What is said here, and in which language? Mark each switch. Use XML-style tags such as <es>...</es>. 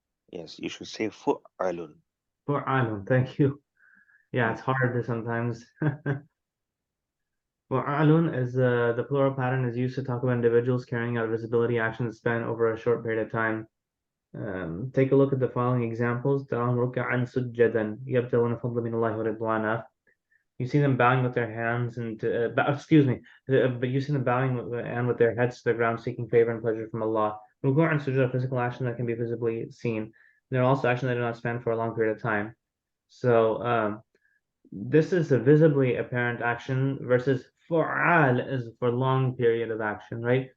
<en>Yes, you should say fu'alun. فعال, thank you. Yeah, it's hard to sometimes. فعال is the plural pattern is used to talk about individuals carrying out visibility actions that span over a short period of time. Take a look at the following examples.</en> <ar>تراهم ركعا سجدا يبتغون فضلا من الله ورضوانه.</ar> <en>You see them bowing with their hands and excuse me, but you see them bowing and with their heads to the ground, seeking favor and pleasure from Allah. Ruku' and sujood are physical action that can be visibly seen. They're also actions that do not span for a long period of time. So this is a visibly apparent action versus fu'al is for long period of action, right?</en>